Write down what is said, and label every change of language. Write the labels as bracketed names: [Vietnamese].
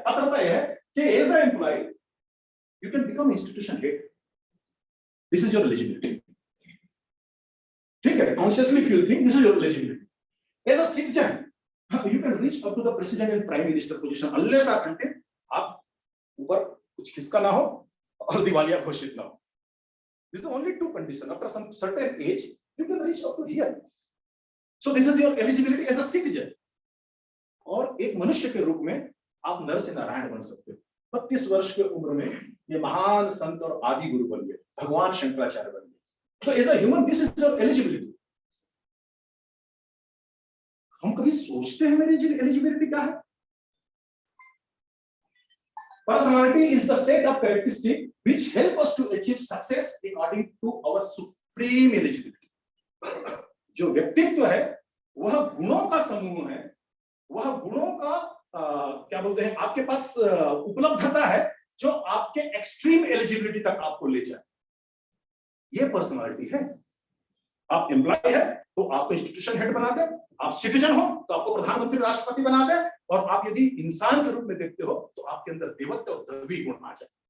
[Hindi] पात्रता यह है कि [English] As a employee can become institution head, this is your eligibility. [Hindi] ठीक है, [English] Consciously feel think, this is your eligibility. As a citizen you can reach up to the president and prime minister position unless और until [Hindi] आप ऊपर कुछ खिसका ना हो [English] और दिवालिया घोषित ना हो। This is only two conditions. After some certain age, you can reach up to here. So this is your eligibility as a citizen. [Hindi] और एक मनुष्य के रूप में आप नर से नारायण बन सकते हो। 32 वर्ष की उम्र में ये महान संत और आदि गुरु बन गए, भगवान शंकराचार्य बन गए। [English] So as a human, this is your eligibility. [Hindi] हम कभी सोचते हैं मेरी एलिजिबिलिटी क्या है? [English] Personality is the set of characteristics which help us to achieve success according to our supreme eligibility. [Hindi] जो व्यक्तित्व है वह गुणों का समूह है, वह गुणों का क्या बोलते हैं, आपके पास उपलब्धता है जो आपके एक्सट्रीम एलिजिबिलिटी तक आपको ले जाए। ये पर्सनालिटी है। आप एम्प्लॉय है तो आपको इंस्टीट्यूशन हेड बना दे, आप सिटीजन हो तो आपको प्रधानमंत्री राष्ट्रपति बना दे, और आप यदि इंसान के रूप में देखते हो तो आपके अंदर देवत्व और दैवी गुण आ जाए।